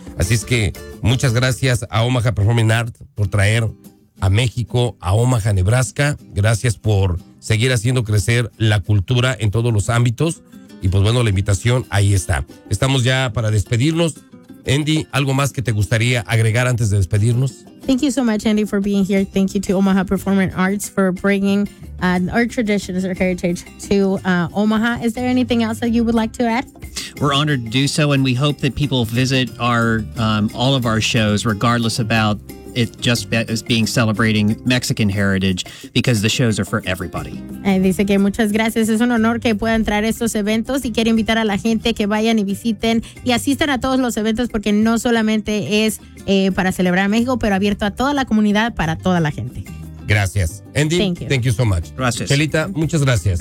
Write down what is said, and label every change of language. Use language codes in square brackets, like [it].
[es] Así es que muchas gracias a Omaha Performing Art por traer a México, a Omaha, Nebraska. Gracias por seguir haciendo crecer la cultura en todos los ámbitos. Y pues bueno, la invitación ahí está. Estamos ya para despedirnos. Andy, ¿algo más que te gustaría agregar antes de despedirnos? [en] Thank you so much, Andy, for being here. Thank you to Omaha Performing Arts for bringing our traditions, our heritage to Omaha. Is there anything else that you would like to add? We're honored to do so, and we hope that people visit our all of our shows, regardless about it just as being celebrating Mexican heritage, because the shows are for everybody. [es] Dice que muchas gracias. Es un honor que puedan traer estos eventos y quiere invitar a la gente que vayan y visiten y asistan a todos los eventos, porque no solamente es para celebrar México, pero abierto a toda la comunidad, para toda la gente. Gracias. [en] Andy, thank you so much. [es] Gracias. Chelita, muchas gracias.